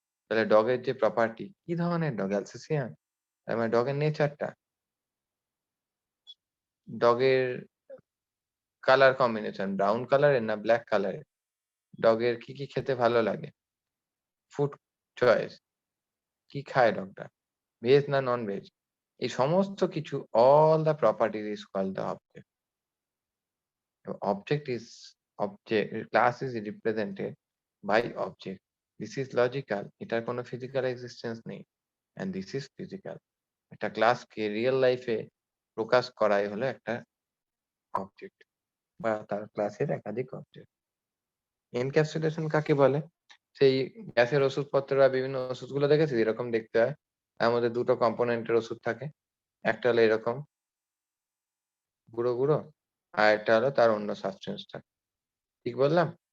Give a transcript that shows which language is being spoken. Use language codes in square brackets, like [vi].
[bn] তাহলে ডগের যে প্রপার্টি, কি ধরনের ডগ? অ্যালসেসিয়ান? তার মানে ডগের নেচারটা, ডগের কালার কম্বিনেশন ব্রাউন কালারের না ব্ল্যাক কালারের, ডগের কি কি খেতে ভালো লাগে, ফুড চয়েস, কি খায় ডগটা, ভেজ না নন ভেজ, এই সমস্ত কিছু, [en] All the properties is called the object. Object is object, class is represented by object. This is logical. [bn] এটার কোনো physical existence নেই, [en] and this is physical. [bn] একটা ক্লাসকে রিয়েল লাইফে প্রকাশ করাই হলো একটা অবজেক্ট বা তার ক্লাসের একাধিক অবজেক্ট। এনক্যাপসুলেশন কাকে বলে? সেই গ্যাসের ওষুধপত্র বা বিভিন্ন ওষুধগুলো দেখেছিস এরকম দেখতে হয়, তার মধ্যে দুটো কম্পোনেন্টের ওষুধ থাকে, একটা হলো এরকম গুঁড়ো গুঁড়ো, আর একটা হলো তার অন্য সাবস্টেন্সটা। ঠিক বললাম?